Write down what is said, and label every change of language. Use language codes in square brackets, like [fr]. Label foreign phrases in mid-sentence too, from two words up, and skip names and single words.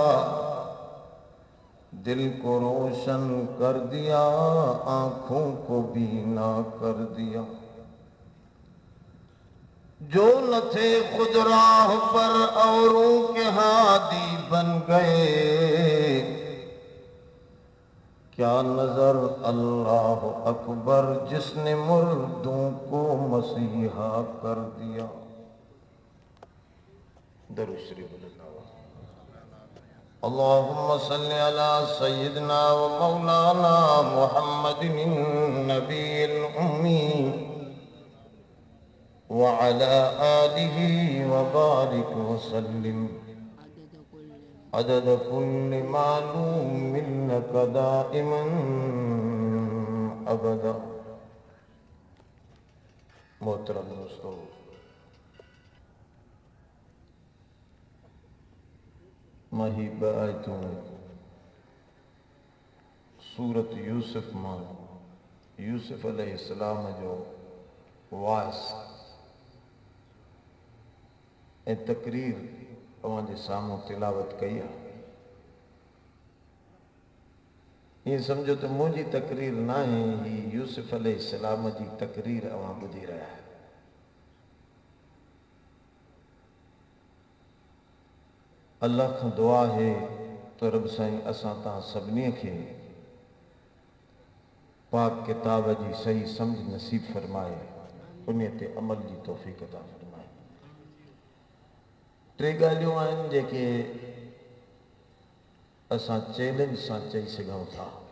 [ur] دل کو روشن کر دیا آنکھوں کو بینا کر دیا جو نہ تھے خود راہ پر اوروں کے ہادی بن گئے کیا نظر [ar] الله أكبر [ur] جس نے مردوں کو مسیحا کر دیا درود شریف [ar] اللهم صل على سيدنا ومولانا محمد النبي الأمي وعلى آله وبارك وسلم عدد كل معلوم لك دائما أبدا. [sd] मोहतरम दोस्तों, मही आयतों सूरत यूसुफ मां यूसुफ अलैहिस्सलाम जो वाइस ऐं तकरीर तव्हांजे साम्हूं तिलावत कई आहे। ये समझो तो मुझी तकरीर ना है, ही यूसुफ अलैहिस्सलाम जी तकरीर अवां ॿुधी रहा है। अल्लाह खां दुआ है तो रब साईं असां तां सभिनी खे पाक किताब जी सही समझ नसीब फरमाए, उन ते अमल जी तौफ़ीक़ अता फरमाए। टे ॻाल्हियूं आहिनि जेके असां चैलेंज सां चई सघूं था।